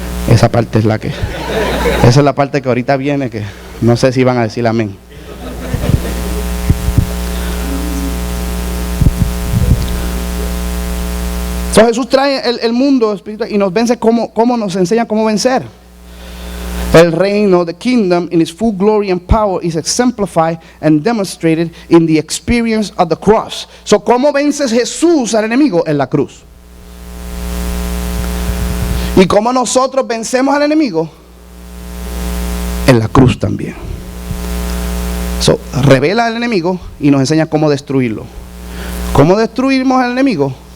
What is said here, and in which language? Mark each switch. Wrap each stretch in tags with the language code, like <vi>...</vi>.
<es>Esa parte es esa es la parte que ahorita viene, que no sé si van a decir amén. So, Jesús trae el mundo espiritual y nos vence cómo nos enseña cómo vencer. El reino,</es> <en>the kingdom, in its full glory and power is exemplified and demonstrated in the experience of the cross.</en> <es>So, ¿cómo vence Jesús al enemigo? En la cruz. ¿Y cómo nosotros vencemos al enemigo? En la cruz también. So, revela al enemigo y nos enseña cómo destruirlo. ¿Cómo destruimos al enemigo?</es>